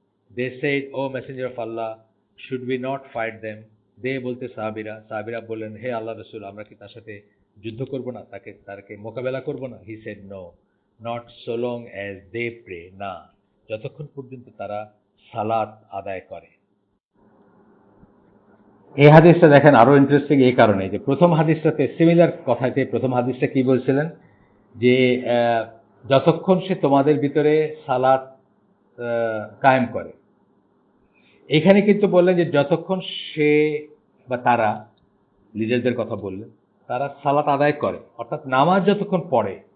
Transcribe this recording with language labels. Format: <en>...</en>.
<en>They said, O messenger of Allah, should we not fight them?</en> <bn>They বলতে সাহাবীরা বললেন, হে আল্লাহ রাসূল, আমরা কি তার সাথে যুদ্ধ করব না, তাকে মোকাবেলা করব না?</bn> <en>He said, no, not so long as they pray,</en> <bn>না, যতক্ষণ পর্যন্ত তারা সালাত আদায় করে। এই হাদিসটা দেখেন আরো ইন্টারেস্টিং এই কারণে যে প্রথম হাদিসটাতে সিমিলার কথাতে, প্রথম হাদিসটা কি বলছিলেন যে যতক্ষণ সে তোমাদের ভিতরে সালাত কায়েম করে। এখানে কিন্তু বললেন যে যতক্ষণ সে বা তারা, লিডারদের কথা বললেন, তারা সালাত আদায় করে, অর্থাৎ নামাজ যতক্ষণ পড়ে।</bn>